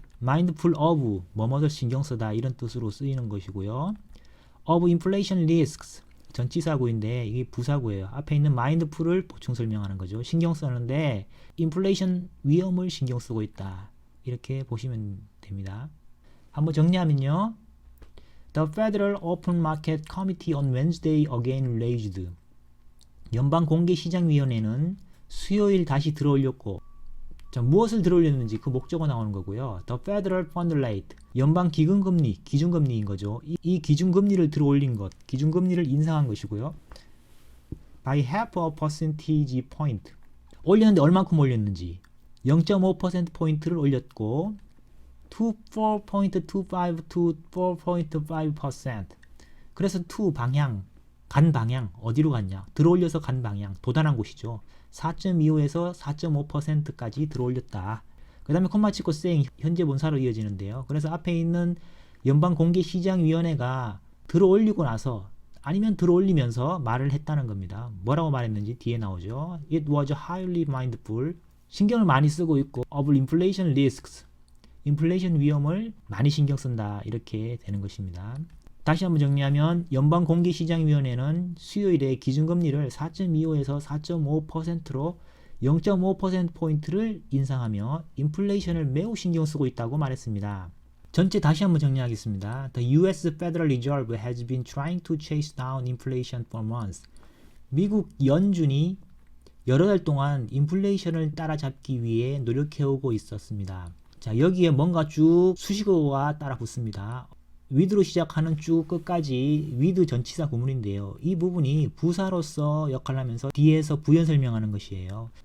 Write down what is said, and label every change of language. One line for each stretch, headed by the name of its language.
English: mindful of,
Korean: 뭐뭐를 신경 쓰다 이런 뜻으로 쓰이는 것이고요.
English: of inflation risks,
Korean: 전치사구인데 이게 부사구예요. 앞에 있는 mindful을 보충 설명하는 거죠. 신경 쓰는데 인플레이션 위험을 신경 쓰고 있다. 이렇게 보시면 됩니다. 한번 정리하면요.
English: The Federal Open Market Committee on Wednesday again raised.
Korean: 연방공개시장위원회는 수요일 다시 들어올렸고, 자, 무엇을 들어올렸는지 그 목적어 나오는 거고요.
English: The Federal Fund Rate,
Korean: 연방기금금리, 기준금리인 거죠. 이 기준금리를 들어올린 것, 기준금리를 인상한 것이고요.
English: By half a percentage point.
Korean: 올렸는데 얼만큼 올렸는지 0.5%포인트를 올렸고 4.25 to 4.5%. 그래서 to 방향, 간 방향 어디로 갔냐? 들어올려서 간 방향 도달한 곳이죠. 4.25에서 4.5%까지 들어올렸다. 그 다음에 콤마 찍고 saying 현재 분사로 이어지는데요. 그래서 앞에 있는 연방공개시장위원회가 들어올리고 나서 아니면 들어올리면서 말을 했다는 겁니다. 뭐라고 말했는지 뒤에 나오죠.
English: It was highly mindful.
Korean: 신경을 많이 쓰고 있고
English: of inflation risks.
Korean: 인플레이션 위험을 많이 신경 쓴다. 이렇게 되는 것입니다. 다시 한번 정리하면 연방공개시장위원회는 수요일에 기준금리를 4.25에서 4.5%로 0.5%포인트를 인상하며 인플레이션을 매우 신경 쓰고 있다고 말했습니다. 전체 다시 한번 정리하겠습니다.
English: The US Federal Reserve has been trying to chase down inflation for months.
Korean: 미국 연준이 여러 달 동안 인플레이션을 따라잡기 위해 노력해오고 있었습니다. 자, 여기에 뭔가 쭉 수식어가 따라 붙습니다. with로 시작하는 쭉 끝까지 with 전치사 구문인데요. 이 부분이 부사로서 역할을 하면서 뒤에서 부연 설명하는 것이에요.